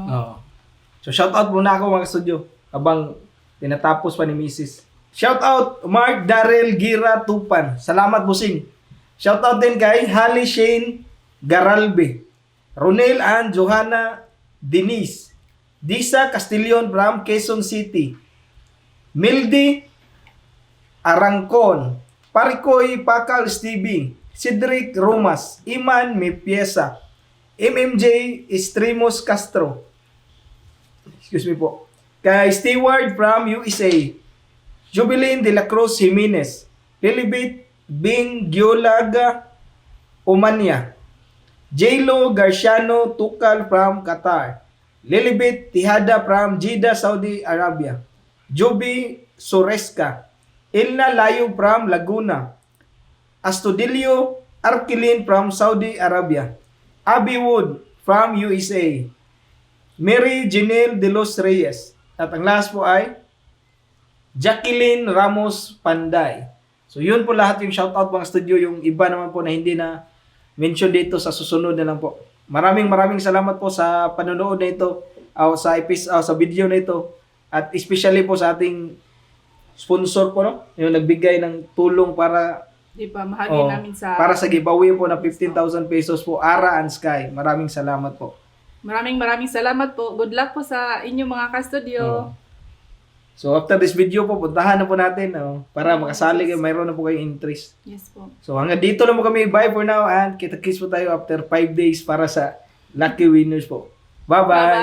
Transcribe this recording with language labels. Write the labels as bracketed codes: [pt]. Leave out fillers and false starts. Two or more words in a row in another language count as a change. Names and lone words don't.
[tl] Oo. So shoutout muna ako mga studio habang tinatapos pa ni Mrs. Shoutout Mark Darrell Gira Tupan. Salamat busing. Shoutout din kay Holly Shane Garalbe, Ronel and Johanna Denise, Disa Castillon from Quezon City, Mildy Arangcon, Parikoy Pakal Stevie, Cedric Romas, Iman Mepiesa, MMJ Estremos Castro, [en] excuse me [tl] po, kay Steward from USA, Jubilin de la Cruz Jimenez, Lilibet Bing Giolaga Omania, J-Lo Garciano Tukal from Qatar, Lilibet Tihada from Jeddah, Saudi Arabia, Joby Soreska, Ilna Layo from Laguna, Astudillo Arkilin from Saudi Arabia, Abby Wood from USA, Mary Janelle De Los Reyes, at ang last po ay Jacqueline Ramos Panday. So yun po lahat yung shoutout mga studio, yung iba naman po na hindi na mention dito sa susunod na lang po. Maraming salamat po sa panonood na ito, sa video na ito, at especially po sa ating sponsor po, no? Yung nagbigay ng tulong para Di ba, mahagi namin sa... para sa giveaway po na 15,000 pesos po, Ara and Sky. Maraming salamat po. Maraming salamat po. [en] Good luck [tl] po sa inyong mga ka-studio. So [en] after this video [tl] po, puntahan na po natin para makasali kayo, mayroon na po kayong interest. Yes po. So hanggang dito na po kami. [en] Bye for now and [tl] kita-kits po tayo [en] after 5 days [tl] para sa [en] lucky winners [tl] po. Bye-bye! Bye-bye.